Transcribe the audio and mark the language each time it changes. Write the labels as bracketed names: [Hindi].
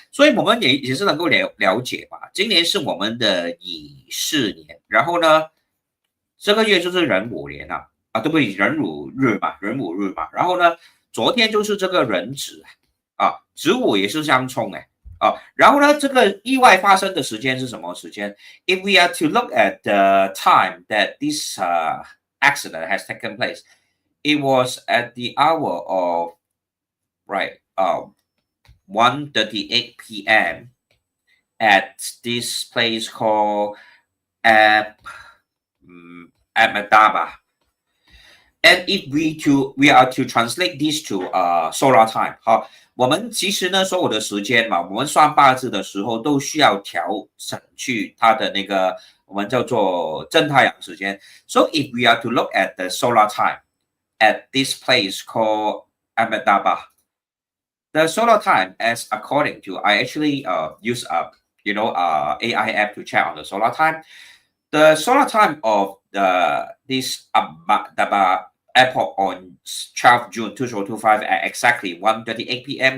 [Chinese] 所以我们也是能够了解吧。今年是我们的乙巳年，然后呢，这个月就是壬午年啊，对不起，壬午日嘛。然后呢，昨天就是这个壬子啊，子午也是相冲然后呢，这个意外发生的时间是什么时间 ？ [English] If we are to look at the time that this accident has taken place, it was at the hour of 1:38 p.m. at this place called Ahmedabad. And if we are to translate this to solar time, [Chinese] 好，我们其实呢，所有的时间嘛，我们算八字的时候都需要调整去它的那个我们叫做正太阳时间。 [English] So if we are to look at the solar time at this place called Ahmedabad, the solar time as according to I actually use AI app to check on the solar time. The solar time of this Ahmedabad airport on 12th June 2025 at exactly 1:38 p.m.